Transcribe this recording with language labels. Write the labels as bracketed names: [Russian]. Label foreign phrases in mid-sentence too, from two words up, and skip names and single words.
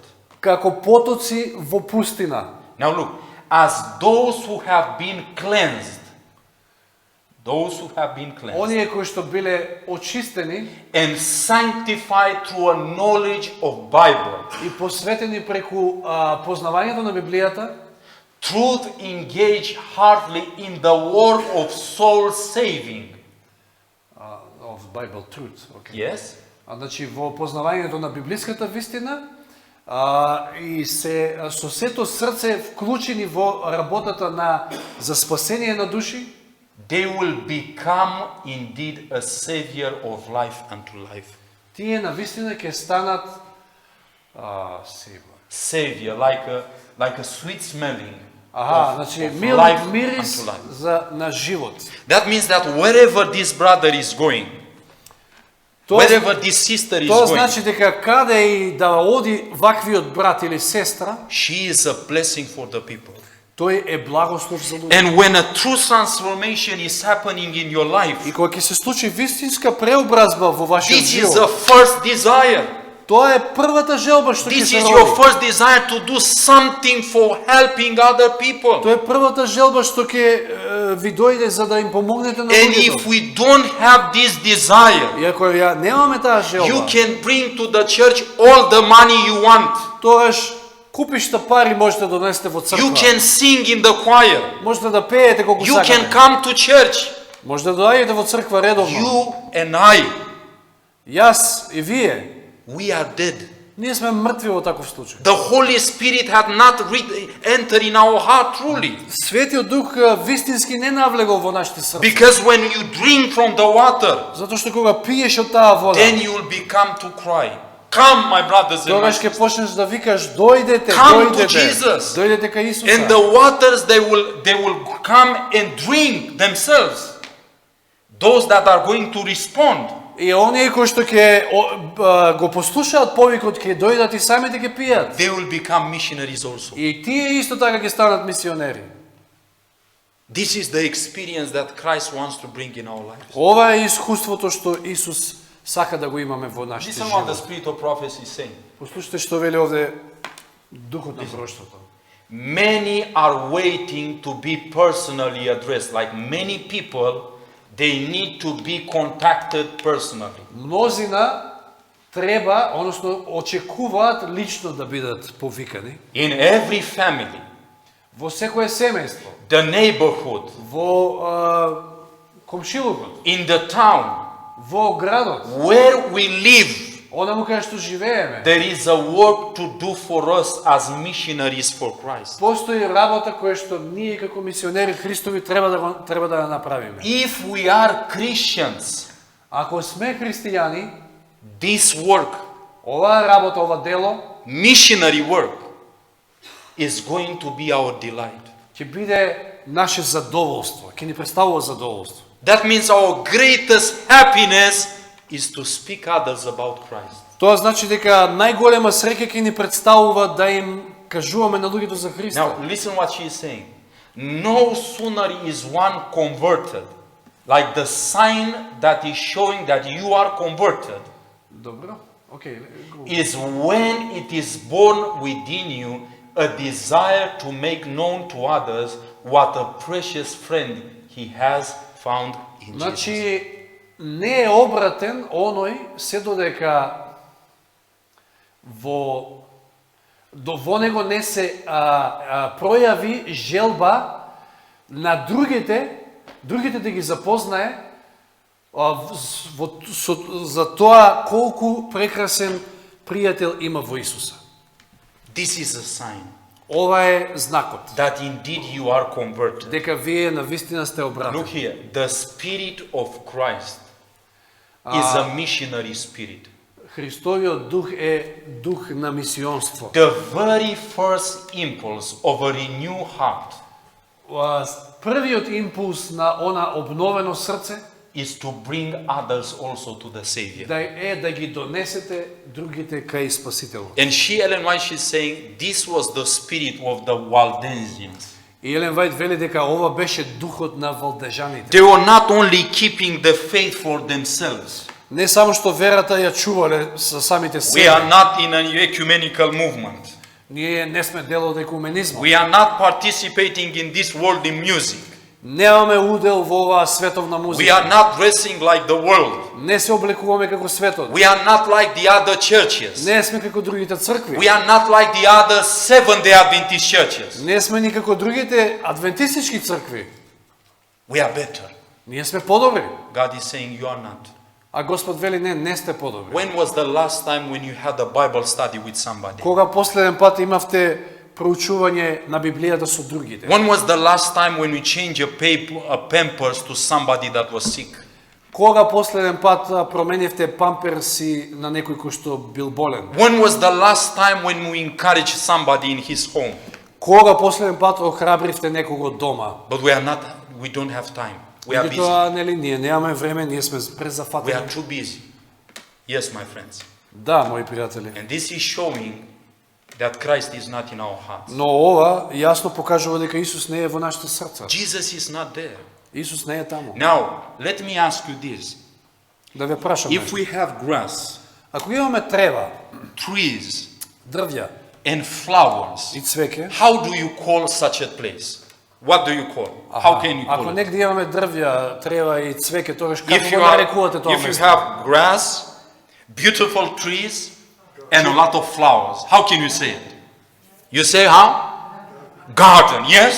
[Macedonian] како потоци во пустина. [English] Now look, as those who have been cleansed, [Macedonian] Оние кои што биле очистени [English] and sanctified through a knowledge of Bible, [Macedonian] и посветени преку познавањето на Библијата, [English] truth engage hardly in the work of soul saving. of Bible truth, okay. Yes? [Macedonian] Значи во познавањето на библиската вистина и се со сето срце вклучени во работата на за спасение на души, [English] They will become indeed a savior of life unto life. [Macedonian] тие на вистина ќе станат [English] Savior, like a sweet smelling [Macedonian] значи [English] of [Macedonian] мил [English] life [Macedonian] мирис [English] unto life. [Macedonian] за на живот. [English] That means that wherever this brother is going, wherever this sister is [Macedonian] Тоа [English] going, [Macedonian] значи дека каде и да оди ваквиот брат или сестра, [English] she is a blessing for the people. [Macedonian] Тој е благослов за луѓето. [English] And when a true transformation is happening in your life, [Macedonian] И кога ќе се случи вистинска преобразба во вашиот [English] this is the [Macedonian] живот, [English] first desire. [Macedonian] тоа е првата желба што ќе [English] This [Macedonian] се [English] is your [Macedonian] роди. [English] first desire to do something for helping other people. [Macedonian] Тоа е првата желба што ќе ви дојде за да им помогнете на [English] And if [Macedonian] луѓето. [English] we don't have this desire, [Macedonian] И ако ја немаме таа [English] you [Macedonian] желба, [English] can bring to the church all the money you want. [Macedonian] тогаш купишта пари можете да донесете во [English] You [Macedonian] црква. [English] can sing in the choir. [Macedonian] Можете да пеете колку [English] You can [Macedonian] сакате. [English] come to church. [Macedonian] Можете да доаѓате во црква редовно. [English] You and I, [Macedonian] Јас и вие, [English] we are dead. [Macedonian] ние сме мртви во таков случај. [English] The Holy Spirit had not entered in our heart truly. [Macedonian] Светиот Дух вистински не навлегол во нашите срца. [English] Because when you drink from the water, [Macedonian] Затоа што кога пиеш од таа вода, [English] then you will become to cry. Come, my brothers and my [Macedonian] тогаш ќе [English] sisters. [Macedonian] почнеш да викаш дојдете, [English] Come to [Macedonian] дојдете. [English] Jesus. [Macedonian] Дојдете кај Исуса. [English] And the waters, they will come and drink themselves. Those that are going to respond. [Macedonian] И оние кои што ќе го послушаат повикот ќе дојдат и самите ќе пијат. [English] They will become missionaries also. [Macedonian] И тие исто така ќе станат мисионери. [English] This is the experience that Christ wants to bring in our lives. [Macedonian] Ова е искуството што Исус сака да го имаме во нашите [English] Listen what the [Macedonian] животи. [English] Spirit of prophecy is saying. [Macedonian] Послушайте што вели овде духот на пророштвото. [English] Many are waiting to be personally addressed. Like many people, they need to be contacted personally. [Macedonian] Мнозина треба, односно очекуваат лично да бидат повикани [English] In every family, [Macedonian] во секое семејство, [English] the neighborhood, [Macedonian] во комшилукот, [English] in the town, [Macedonian] во градот, [English] where we live, [Macedonian] онаму кај што живееме. [English] there is a work to do for us as missionaries for Christ. [Macedonian] Постои работа која што ние како мисионери Христови треба да ја направиме. [English] If we are Christians, [Macedonian] Ако сме христијани, [English] this work, [Macedonian] оваа работа, ова дело [English] missionary work, is going to be our delight. [Macedonian] ќе биде наше задоволство, ќе ни представува задоволство. [English] That means our greatest happiness is to speak others about Christ. [Macedonian] Тоа значи дека најголема среќа ќе ни представува да им кажуваме на луѓето за Христа. [English] Now, listen what she is saying. No sooner is one converted, like the sign that is showing that you are converted, [Macedonian] Добро. Океј. [English] is when it is born within you a desire to make known to others what a precious friend he has found in Jesus. [Macedonian] Значи не е обратен оној се додека во него не се пројави желба на другите да ги запознае за тоа колку прекрасен пријател има во Исуса. [English] This is a sign [Macedonian] Ова е знакот [English] that indeed you are converted. [Macedonian] дека вие навистина сте [English] Look [Macedonian] обратени. [English] here, the spirit of Christ is a missionary spirit. [Macedonian] Христовиот дух е дух на мисионство. [English] The very first impulse of a renewed heart [Macedonian] Првиот импулс на она обновено срце [English] is to bring others also to the Savior. [Macedonian] да ги донесете другите кај Спасителот. [English] And Ellen White, she's saying this was the spirit of the Waldensians. [Macedonian] И Елен Вајд вели дека ова беше духот на валдежаните. [English] They were not only keeping the faith for themselves. [Macedonian] Не само што верата ја чувале за самите [English] We are [Macedonian] себе. [English] not in an ecumenical movement. [Macedonian] Ние не сме дел од екуменизмот. [English] We are not participating in this worldly music. [Macedonian] Немаме удел во оваа световна [English] We [Macedonian] музика. [English] are not dressing like the world. [Macedonian] Не се облекуваме како светот. [English] We are not like the other churches. [Macedonian] Не сме како другите цркви. [English] We are not like the other Seventh-day Adventist churches. [Macedonian] Не сме ни како другите адвентистички цркви. [English] We are better. [Macedonian] Ние сме подобри. [English] God is saying you are not. [Macedonian] А Господ вели не сте подобри. [English] When was the last time when you had a Bible study with somebody? [Macedonian] Кога последен пат имавте проучување на Библијата со другите? [English] When was the last time when you changed a pampers to somebody that was sick? [Macedonian] Кога последен пат променивте памперси на некој кој што бил болен? [English] When was the last time when you encouraged somebody in his home? [Macedonian] Кога последен пат охрабривте некого дома? [English] But we don't have time. We are busy. [Macedonian] Тоа нели ние немаме време, ние сме [English] We [Macedonian] презафатени. [English] are too busy. Yes, my friends. [Macedonian] Да, мои пријатели. [English] And this is showing that Christ is not in our hearts. [Macedonian] Но ова јасно покажува дека Исус не е во нашите срца. [English] Jesus is not there. [Macedonian] Исус не е таму. [English] Now, let me ask you this. [Macedonian] Да ве прашам. [English] If we have grass, [Macedonian] Ако имаме трева, [English] trees, [Macedonian] дрвја [English] and flowers, [Macedonian] и цвеќе, [English] how do you call such a place? What do you call? How can you [Macedonian] ако [English] call it? [Macedonian] негде имаме дрвја, трева и цвеќе, тогаш како [English] If [Macedonian] го [English] you, are, [Macedonian] нарекувате тоа [English] if you [Macedonian] место? [English] have grass, beautiful trees, and a lot of flowers, how can you say it? You say how? Garden, yes?